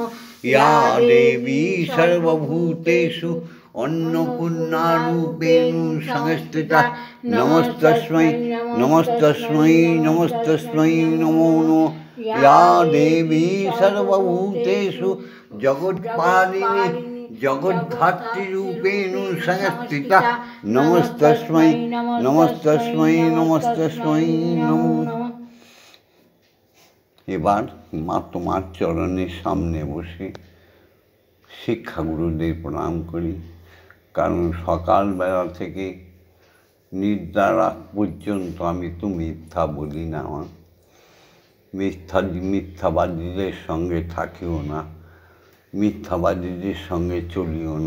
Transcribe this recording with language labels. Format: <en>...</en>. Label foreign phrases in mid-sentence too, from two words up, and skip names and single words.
<sa>या देवी सर्वभूतेषु अन्नपूर्णारूपेण संस्थिता नमस्तस्मै नमस्तस्मै नमस्तस्मै नमो नमः। या देवी सर्वभूतेषु जगत्पालिनी जगद्धात्रीरूपेण संस्थिता नमस्तस्मै नमस्तस्मै नमस्तस्मै नमो नमः।</sa> <bn>এবার মা তোমার চরণের সামনে বসে শিক্ষাগুরুদের প্রণাম করি। কারণ সকালবেলা থেকে নিদ্রার আগ পর্যন্ত আমি তো মিথ্যা বলি না, মিথ্যাবাদীদের সঙ্গে থাকিও না, মিথ্যাবাদীদের সঙ্গে চলিও না।</bn>